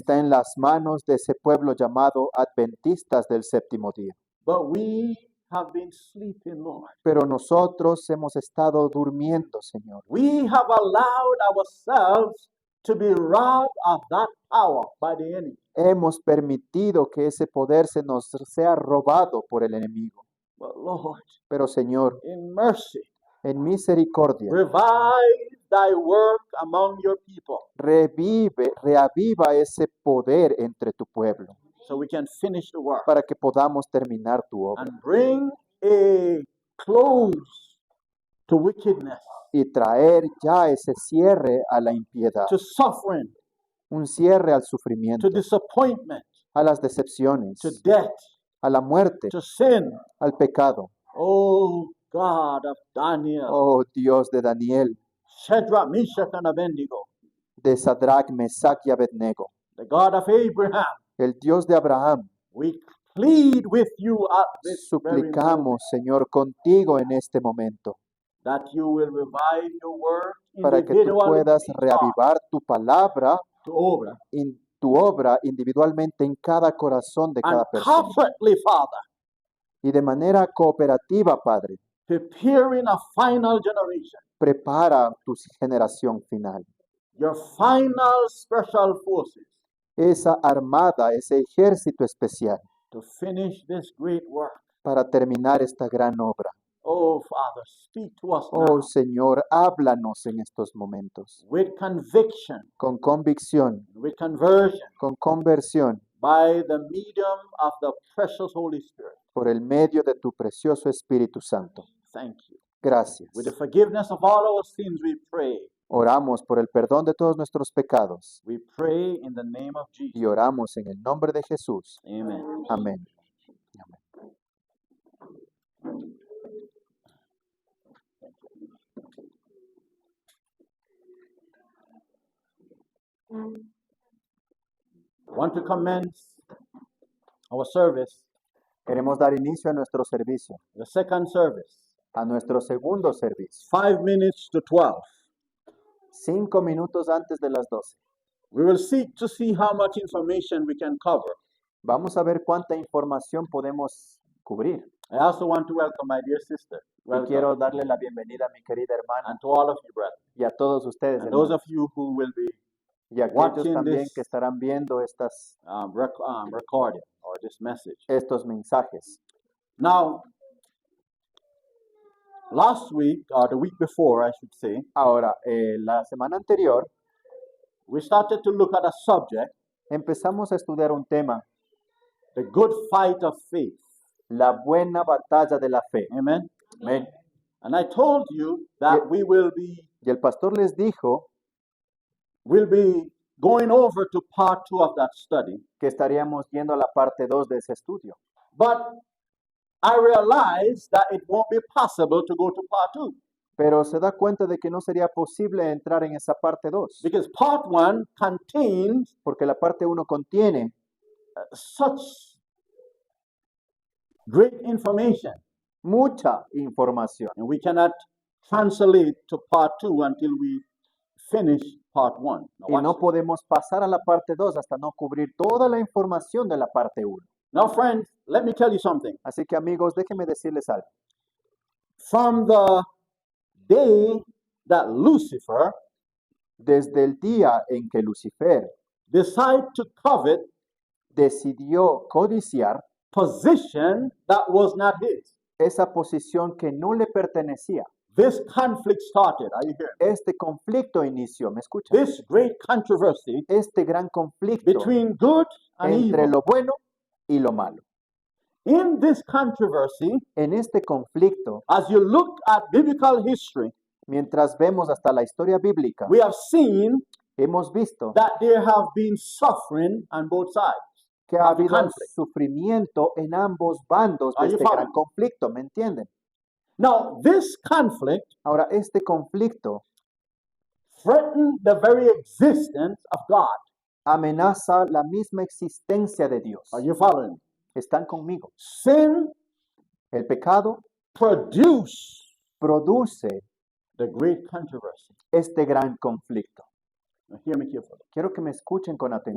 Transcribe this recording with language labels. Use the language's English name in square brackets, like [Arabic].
[Spanish] está en las manos de ese pueblo llamado Adventistas del Séptimo Día. [English] But we have been sleeping, Lord. [Spanish] Pero nosotros hemos estado durmiendo, Señor. [English] We have allowed ourselves to be robbed of that power by the enemy. [Spanish] Hemos permitido que ese poder se nos sea robado por el enemigo. [English] But Lord, [Spanish] Pero Señor, [English] in mercy, [Spanish] en misericordia, [English] revive thy work among your people [Spanish] reaviva ese poder entre tu pueblo [English] so we can finish the work [Spanish] para que podamos terminar tu obra [English] and bring a close to wickedness, [Spanish] y traer ya ese cierre a la impiedad, [English] to suffering, [Spanish] un cierre al [English] to [Spanish] sufrimiento, [English] disappointment, [Spanish] a las decepciones, [English] to death, [Spanish] a la muerte, [English] to sin. [Spanish] al pecado. [English] Oh God of Daniel, [Spanish] Oh Dios de Daniel, [English] Shadrach, Meshach, and Abednego, [Spanish] de Sadrach, Mesach y Abednego, [English] the God of Abraham, [Spanish] el Dios de Abraham, [English] we plead with you at this very moment [Spanish] suplicamos, Señor, contigo en este momento, [English] that you will revive your word [Spanish] para que tú [English] individually [Spanish] puedas [English] in each heart [Spanish] reavivar tu palabra, [English] to [Spanish] obra, tu obra individualmente en cada corazón de [English] and [Spanish] cada persona. [English] corporately, Father, [Spanish] Y de manera cooperativa, Padre, [English] preparing a final generation, [Spanish] prepara tu generación final. [English] your final special forces [Spanish] Esa armada, ese ejército especial [English] to finish this great work. [Spanish] para terminar esta gran obra. [English] Oh, Father, speak to us Oh now [Spanish] Señor, háblanos en estos momentos [English] with conviction, [Spanish] con convicción, [English] with conversion, [Spanish] con conversión, [English] by the medium of the precious Holy Spirit. [Spanish] por el medio de tu precioso Espíritu Santo. [English] Thank you. [Spanish] Gracias. [English] With the forgiveness of all our sins, we pray. [Spanish] Oramos por el perdón de todos nuestros pecados [English] We pray in the name of Jesus. [Spanish] y oramos en el nombre de Jesús. [English] Amen. [Spanish] Amén. [English] I want to commence our service, [Spanish] Queremos dar inicio a nuestro servicio, [English] the second service, [Spanish] a nuestro segundo servicio, [English] 5 minutes to 12. [Spanish] 5 minutos antes de las 12. [English] We will seek to see how much information we can cover. [Spanish] Vamos a ver cuánta información podemos cubrir. [English] I also want to welcome my dear sister. [Spanish] Y [English] Welcome. [Spanish] quiero darle la bienvenida a mi querida hermana [English] And to all of you, brethren. [Spanish] y a todos ustedes, [English] And those of you who will be [Spanish] y a aquellos [English] watching [Spanish] también [English] this, [Spanish] que estarán viendo [English] recording or this message. [Spanish] estos mensajes. [English] Now, last week, or the week before, I should say, [Spanish] Ahora, la semana anterior [English] we started to look at a subject, [Spanish] empezamos a estudiar un tema, [English] the good fight of faith. [Spanish] la buena batalla de la fe. [English] Amen. [Spanish] Amén. [English] And I told you that we will be [Spanish] Y el pastor les dijo [English] going over to part 2 of that study. [Spanish] que estaríamos yendo a la parte 2 de ese estudio. [English] But I realized that it won't be possible to go to part 2 [Spanish] Pero se da cuenta de que no sería posible entrar en esa parte 2, [English] because part 1 contains [Spanish] porque la parte 1 contiene [English] such great information, [Spanish] mucha información. [English] and we cannot translate to part 2 until we finish part 1. Now, [Spanish] Y [English] watch [Spanish] no [English] this. [Spanish] podemos pasar a la parte 2 hasta no cubrir toda la información de la parte 1. [English] Now, friends, let me tell you something. [Spanish] Así que amigos, déjenme decirles algo. [English] From the day that Lucifer [Spanish] Desde el día en que Lucifer [English] decided to covet [Spanish] decidió codiciar [English] position that was not his, [Spanish] esa posición que no le pertenecía, [English] this conflict started. Are you hearing? [Spanish] este conflicto inició, ¿me escuchan? [English] This great controversy [Spanish] Este gran conflicto [English] between good and [Spanish] entre [English] evil. [Spanish] lo bueno y lo malo. [English] In this controversy, [Spanish] En este conflicto, [English] as you look at biblical history, [Spanish] mientras vemos hasta la historia bíblica, [English] we have seen [Spanish] hemos visto [English] that there have been suffering on both sides. [Spanish] que ha [English] of the [Spanish] habido [English] conflict. [Spanish] sufrimiento en ambos bandos de [English] Are you [Spanish] este gran [English] following? [Spanish] conflicto, ¿me entienden? [English] Now, this conflict [Spanish] Ahora, este conflicto [English] threatened the very existence of God. [Spanish] amenaza la misma existencia de Dios. [English] Are you following? [Spanish] ¿Están conmigo? [English] Sin [Spanish] El pecado [English] produced [Spanish] produce [English] the great controversy. [Spanish] este gran conflicto. [English] Now, hear me carefully. [Spanish] Quiero que me escuchen con atención.